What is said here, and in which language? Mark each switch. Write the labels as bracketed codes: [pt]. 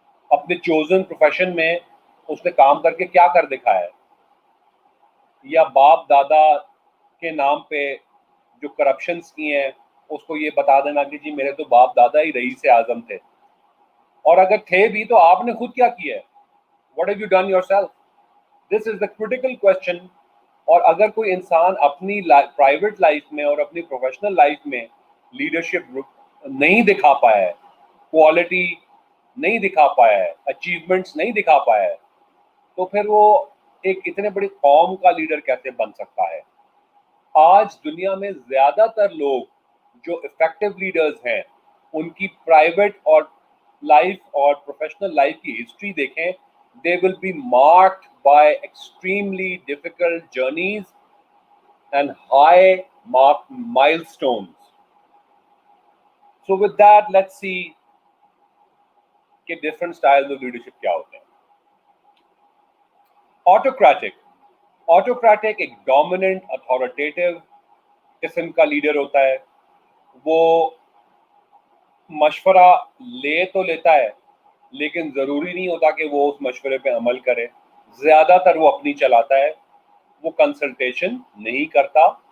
[ur] اپنے chosen profession میں اس نے کام کر کے کیا کر دکھایا ہے، یا باپ دادا کے نام پہ جو کرپشنز کی ہیں اس کو یہ بتا دینا کہ جی میرے تو باپ دادا ہی رئیس اعظم تھے، اور اگر تھے بھی تو آپ نے خود کیا کیا ہے. [en] What have you done yourself? This is the critical question. [ur] اور اگر کوئی انسان اپنی پرائیویٹ لائف میں اور اپنی پروفیشنل لائف میں لیڈرشپ نہیں دکھا پایا ہے، کوالٹی نہیں دکھا پایا ہے، اچیومنٹس نہیں دکھا پایا ہے، تو پھر وہ ایک اتنے بڑی قوم کا لیڈر کیسے بن سکتا ہے. آج دنیا میں زیادہ تر لوگ جو افیکٹو لیڈرز ہیں ان کی پرائیویٹ اور لائف اور پروفیشنل لائف کی ہسٹری دیکھیں, [en] they will be marked by extremely difficult journeys and high marked milestones. So with that, let's see کہ different styles of leadership [ur] کیا ہوتے ہیں. Autocratic ایک dominant authoritative قسم کا لیڈر ہوتا ہے. وہ مشورہ لے تو لیتا ہے لیکن ضروری نہیں ہوتا کہ وہ اس مشورے پہ عمل کرے. زیادہ تر وہ اپنی چلاتا ہے, وہ کنسلٹیشن نہیں کرتا.